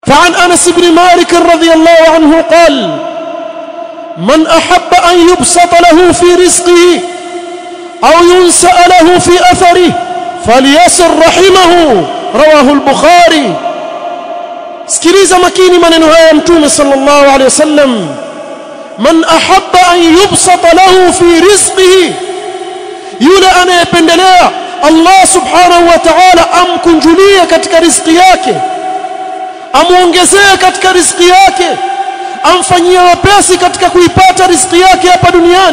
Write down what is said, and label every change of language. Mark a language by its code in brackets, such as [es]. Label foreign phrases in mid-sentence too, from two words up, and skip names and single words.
[ar] فعن أنس بن مالك رضي الله عنه قال من أحب أن يبسط له في رزقه أو ينسأ له في أثره فليصل رحمه رواه البخاري. [sw] sikiliza makini maneno haya mtume [ar] صلى الله عليه وسلم, من أحب أن يبسط له في رزقه, [sw] yule anayependelea Allah [ar] سبحانه وتعالى [sw] amkunjulie katika riziki yake, amuongezee katika riziki yake, amfanyie wepesi katika kuipata riziki yake hapa duniani.